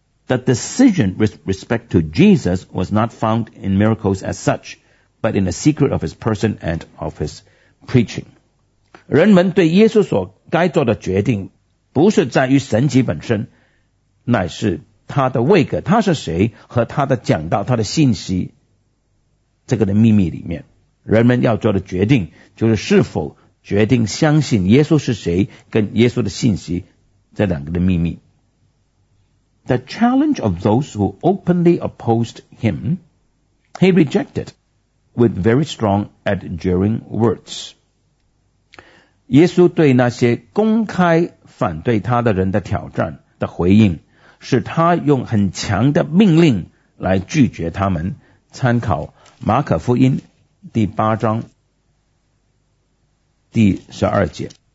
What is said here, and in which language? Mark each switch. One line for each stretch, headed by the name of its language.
English: The decision with respect to Jesus was not found in miracles as such， but in the secret of his person and of his preaching。
Chinese: 人们对耶稣所该做的决定不是在于神迹本身，乃是他的位格，他是谁和他的讲道，他的信息，这个的秘密里面，人们要做的决定就是是否决定相信耶稣是谁跟耶稣的信息，这两个的秘密。
English: The challenge of those who openly opposed him, he rejected with very strong adjuring words.
Chinese: 耶稣对那些公开反对他的人的挑战的回应，是他用很强的命令来拒绝他们。参考马可福音第八章第十二节。